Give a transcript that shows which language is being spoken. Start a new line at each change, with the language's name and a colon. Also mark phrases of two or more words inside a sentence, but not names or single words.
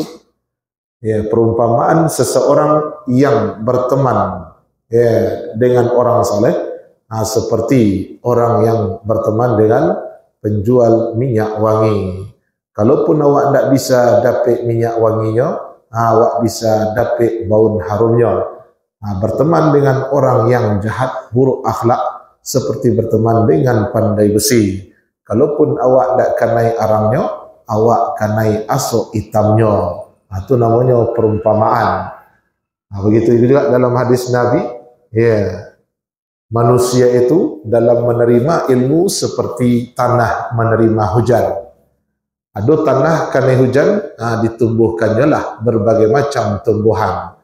Indonesian: Perumpamaan seseorang yang berteman dengan orang saleh, seperti orang yang berteman dengan penjual minyak wangi. Kalaupun awak tidak bisa dapat minyak wanginya, awak bisa dapat bau harumnya. Berteman dengan orang yang jahat, buruk akhlak, seperti berteman dengan pandai besi. Kalaupun awak tidak kanai arangnya, awak kanai asok hitamnya. Itu namanya perumpamaan. Begitu juga dalam hadis Nabi, manusia itu dalam menerima ilmu seperti tanah menerima hujan. Ada tanah karena hujan, ditumbuhkannya lah berbagai macam tumbuhan.